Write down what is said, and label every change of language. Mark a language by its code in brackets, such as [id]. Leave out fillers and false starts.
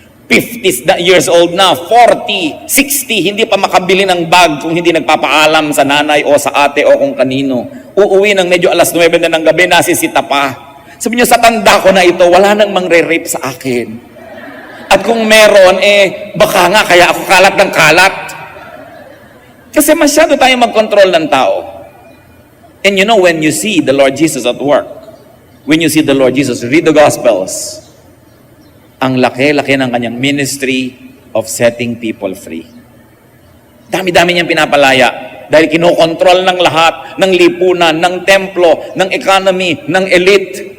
[tl] 50 years old na, 40, 60, hindi pa makabili ng bag kung hindi nagpapaalam sa nanay o sa ate o kung kanino. Uuwi ng medyo alas 9 na ng gabi, nasisita pa. Sabi niyo, sa tanda ko na ito, wala nang mangre-rape sa akin. At kung meron, baka nga, kaya ako kalat ng kalat. Kasi masyado tayo mag-control ng tao. [en] And you know, when you see the Lord Jesus at work, when you see the Lord Jesus read the Gospels, [tl] ang laki-laki ng kanyang [en] ministry of setting people free. [tl] Dami-dami niyang pinapalaya dahil kinokontrol ng lahat, ng lipunan, ng templo, ng economy, ng elite.